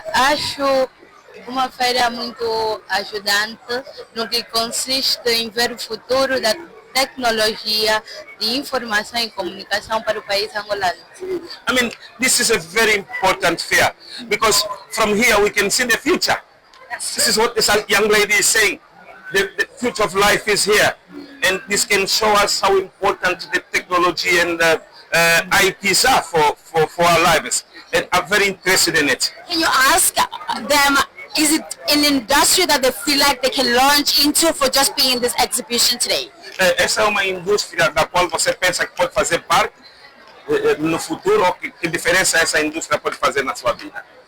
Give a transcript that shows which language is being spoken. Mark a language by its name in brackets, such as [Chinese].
[Portuguese] Acho uma feira muito ajudante no que consiste em ver o futuro da tecnologia de informação e comunicação para o país angolano. [English] I mean, this is a very important fair because from here we can see the future. This is what this young lady is saying. The future of life is here, and this can show us how important the technology and ITs are for our lives. And I'm very interested in it. Can you ask them, is it an industry that they feel like they can launch into for just being in this exhibition today? [Portuguese] Essa é uma indústria da qual você pensa que pode fazer parte no futuro, ou que diferença essa indústria pode fazer na sua vida?